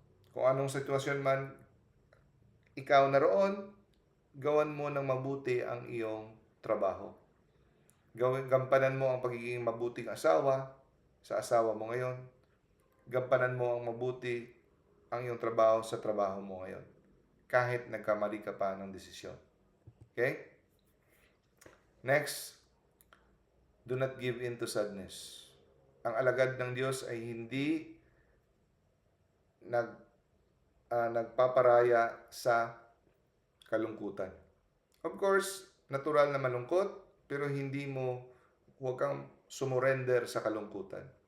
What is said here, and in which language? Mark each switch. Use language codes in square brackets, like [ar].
[tl] Kung anong sitwasyon man ikaw naroon, gawan mo ng mabuti ang iyong trabaho. Gampanan mo ang pagiging mabuting asawa sa asawa mo ngayon. Gampanan mo ang mabuti ang iyong trabaho sa trabaho mo ngayon. Kahit nagkamali ka pa ng desisyon. Okay? [en] Next, do not give in to sadness. [tl] Ang alagad ng Diyos ay hindi nagpaparaya sa kalungkutan. [en] Of course, [tl] natural na malungkot, pero huwag kang sumurrender sa kalungkutan.